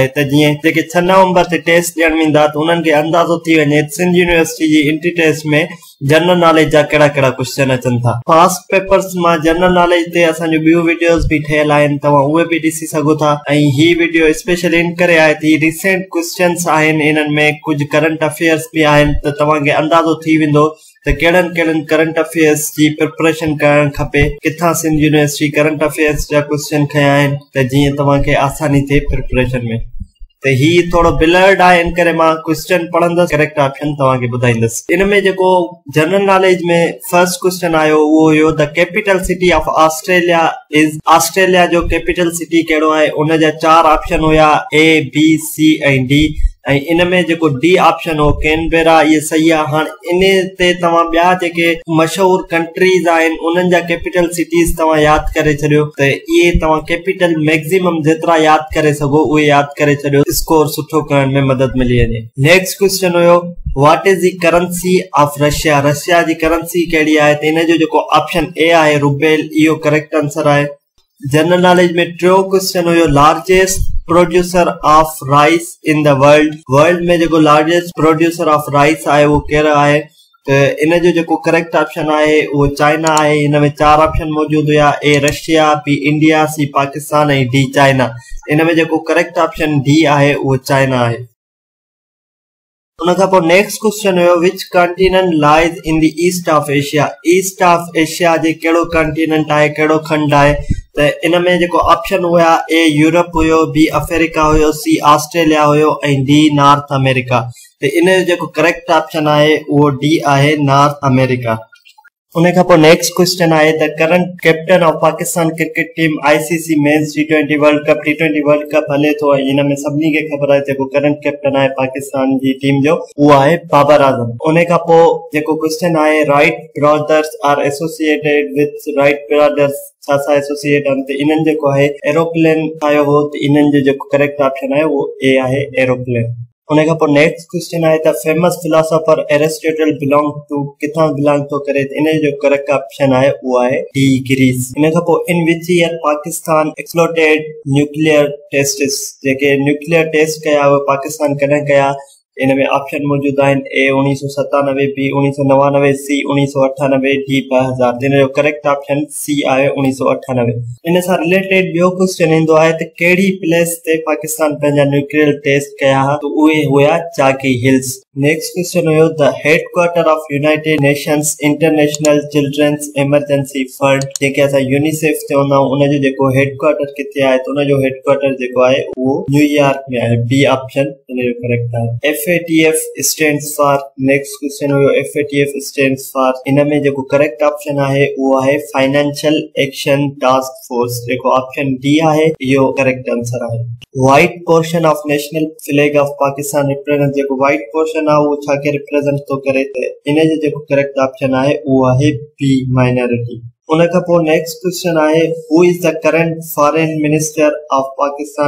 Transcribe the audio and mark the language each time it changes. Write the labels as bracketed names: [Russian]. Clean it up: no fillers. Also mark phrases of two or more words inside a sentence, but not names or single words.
[Sindhi] त जीअं जेके 6 नवंबर ते टेस्ट ॾियण वेंदा त उन्हनि खे अंदाज़ो थी वञे सिंध यूनिवर्सिटी जी [English] entry test [Sindhi] में [English] general knowledge [Sindhi] जा कहिड़ा कहिड़ा क्वेश्चन अचनि था। [English] past papers [Sindhi] मां [English] general knowledge [Sindhi] ते असांजो ॿियूं वीडियोस भी ठहियल आहिनि, तव्हां उहे भी ॾिसी सघो था। ऐं ही वीडियो स्पेशली इन करे आहे त [English] recent questions [Sindhi] आहिनि, इन्हनि में कुछ [English] current affairs [Sindhi] भी आहिनि, त तव्हांखे अंदाज़ो थी वेंदो त कहिड़नि [English] current affairs [Sindhi] जी प्रिपरेशन करणु खपे, किथां सिंध यूनिवर्सिटी [English] current affairs [Sindhi] जा क्वेश्चन खया आहिनि त जीअं तव्हांखे आसानी थिए प्रिपरेशन में। तो ही थोड़ो ब्लर्ड आहे, इन करे मां क्वेश्चन पढ़ंदुसि, [English] correct option [Sindhi] तव्हांखे ॿुधाईंदुसि। इन में जेको [English] general knowledge [Sindhi] में [English] first question [Sindhi] आयो उहो हुयो [English] the capital city of Australia is. [Sindhi] ऑस्ट्रेलिया जो [English] capital city [Sindhi] कहिड़ो आहे, उन जा 4 ऑप्शन हुया A, B, C ऐं D। ऐं इन में जेको [English] D option [Sindhi] हो कैनबेरा, ये सही आहे। हाणे इन ते तव्हां ॿिया जेके मशहूर कंट्रीज आहिनि उन्हनि जा [English] capital cities [Sindhi] तव्हां यादि करे छॾियो, त इहे तव्हां [English] capital maximum [Sindhi] जेतिरा यादि करे सघो उहे यादि करे छॾियो, स्कोर सुठो करण में मदद मिली वञे। [English] next question [Sindhi] हुयो [English] what is the currency of Russia. [Sindhi] रशिया जी करेंसी कहिड़ी आहे, त इन जो जेको [English] option A [Sindhi] आहे रुबेल, इहो [English] correct answer [Sindhi] आहे। [English] general knowledge [Sindhi] में टियों क्वेश्चन हुयो [English] largest producer of rice in the world. [Sindhi] वर्ल्ड में जेको [English] largest producer of rice [Sindhi] आहे वो कहिड़ो आहे, त इन जो जेको [English] correct option [Sindhi] आहे उहो चाइना आहे। इन में 4 ऑप्शन मौजूद हुया, ए रशिया, बी इंडिया, सी पाकिस्तान ऐं डी चाइना। इन में जेको [English] correct option D [Sindhi] आहे उहो चाइना आहे। उन खां पोइ [English] next question [Sindhi] हुयो [English] which continent lies in the east of Asia. East of Asia [Sindhi] जे कहिड़ो कॉन्टिनेंट आहे, कहिड़ो खंड आहे, त इन में जेको ऑप्शन हुया ए यूरोप हुयो, बी अफ्रीका हुयो, सी ऑस्ट्रेलिया हुयो ऐं डी नॉर्थ अमेरिका। त इन जो जेको [English] correct option [Sindhi] आहे उहो डी आहे, नॉर्थ अमेरिका। उन खां पोइ [English] next question [Sindhi] आहे [English] the current captain of Pakistan cricket team ICC men's T20 World Cup. [Sindhi] T20 वर्ल्ड कप हले थो ऐं इन में सभिनी खे ख़बर आहे जेको [English] current captain [Sindhi] आहे पाकिस्तान जी टीम जो उहो आहे बाबर आज़म। उन खां पोइ जेको क्वेश्चन आहे [English] Wright brothers are associated with [Sindhi] राइट ब्रदर्स छा सा एसोसिएट आहिनि, त इन्हनि जेको आहे एरोप्लेन ठाहियो हो, त इन्हनि जो जेको [English] correct option [Sindhi] आहे उहो ए आहे, एरोप्लेन। उन खां पोइ [English] next question [Sindhi] आहे त [English] famous philosopher Aristotle belong to, [Sindhi] किथां बिलोंग थो करे, त इन जो [English] correct option [Sindhi] आहे उहो आहे डी, ग्रीस। इन खां पोइ [English] in which year Pakistan exploded nuclear tests, [Sindhi] जेके [English] nuclear test [Sindhi] कया उहे पाकिस्तान कॾहिं कया। इन में ऑप्शन मौजूद आहिनि ए 1997, बी 1999, सी 1998, डी 2000। इन जो [English] correct option C [Sindhi] आहे 1998। इन सां रिलेटेड ॿियो क्वेश्चन ईंदो आहे त कहिड़ी प्लेस ते पाकिस्तान पंहिंजा [English] nuclear test [Sindhi] कया हुआ, त उहे हुया चाकी हिल्स। [English] next question [Sindhi] हुयो [English] the headquarter of United Nations International Children's Emergency Fund, [Sindhi] जेके असां यूनिसेफ चवंदा आहियूं, उन जो जेको हेडक्वार्टर किथे आहे, त उन जो हेडक्वार्टर जेको आहे उहो न्यूयॉर्क में आहे, [English] B option [Sindhi] इन जो करेक्ट आहे। [English] FATF stands for. next question [Sindhi] हुयो [English] FATF stands for, [Sindhi] इन में जेको [English] correct option [Sindhi] आहे उहो आहे फाइनेंशियल एक्शन टास्क फोर्स, जेको [English] option D [Sindhi] आहे, इहो [English] correct answer [Sindhi] आहे। [English] white portion of national flag of Pakistan represent, [Sindhi] जेको [English] white portion [Sindhi] आहे उहो छा के रिप्रेजेंट थो करे, त इन जो जेको [English] correct option [Sindhi] आहे उहो आहे बी, माइनॉरिटी। उन खां पोइ [English] next question [Sindhi] आहे [English] who is the current foreign minister of Pakistan.